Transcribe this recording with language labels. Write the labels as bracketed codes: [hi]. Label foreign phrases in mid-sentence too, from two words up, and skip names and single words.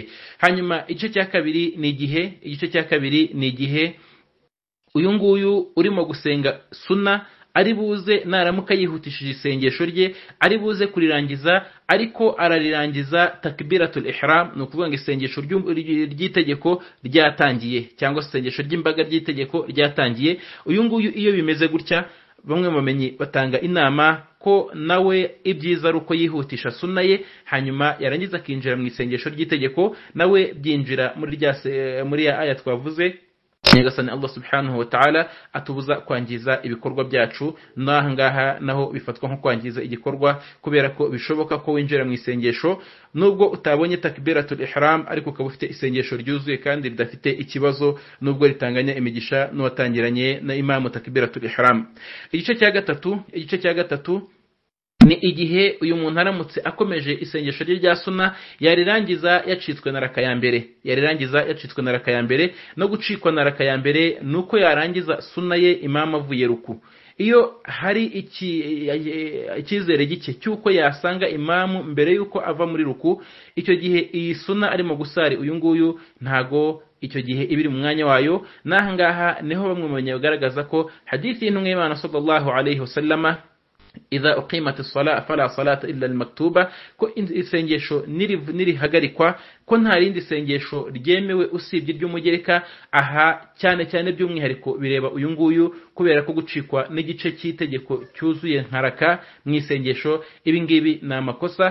[rw] Hanyuma igice cya kabiri ni igihe uyu nguyu urimo gusenga sunna ari buze naramuka yihutishije isengesho rye ari buze kurirangiza ariko ararirangiza [ar] تكبيرة الإحرام, [rw] no kuvuga ngo isengesho ry'itegeko ryatangiye cyangwa isengesho ry'imbaga ry'itegeko ryatangiye. Uyu nguyu iyo bimeze gutya bamwe bamenyi batanga inama ko nawe ibyiza ari uko yihutisha sunna ye hanyuma yarangiza akinjira mu isengesho ry'itegeko nawe byinjira muri ya aya twavuze. Nyagasani Allah [ar] سبحانه وتعالى [rw] atubuza kwangiza ibikorwa byacu. Nahangaha naho bifatwa nko kwangiza igikorwa kubera ko bishoboka ko winjira mu isengesho nubwo utabonye [ar] تكبيرة الإحرام [rw] ariko ukaba ufite isengesho ryuzuye kandi ridafite ikibazo nubwo ritanganya imigisha n'uwatangiranye na imamu [ar] تكبيرة الإحرام. [rw] Igice cya gatatu ni igihe uyu muntu aramutse akomeje isengesho rye rya sunna yarirangiza yacitswe na raka ya mbere. No gucikwa na raka ya mbere nuko yarangiza sunna ye imam avuye ruku. Iyo hari icyizere gike cyuko yasanga imamu mbere yuko ava muri ruku, icyo gihe iyi sunna arimo gusari uyu nguyu ntago icyo gihe ibiri mu mwanya wayo. Nahangaha niho bamwe mu banyagaragaza ko hadithi y'intumwa y'Imana [ar] صلى الله عليه وسلم إذا أقيمت الصلاة فلا صلاة إلا المكتوبة, [rw] ko isengesho nirihagarikwa ko nta rindi sengesho ryemewe usibye ry'umugereka. Aha cyane by'umwihariko bireba uyu nguyu kubera ko gucikwa n'igice cy'itegeko cyuzuye nkaraka mu isengesho ibi ngibi ni amakosa.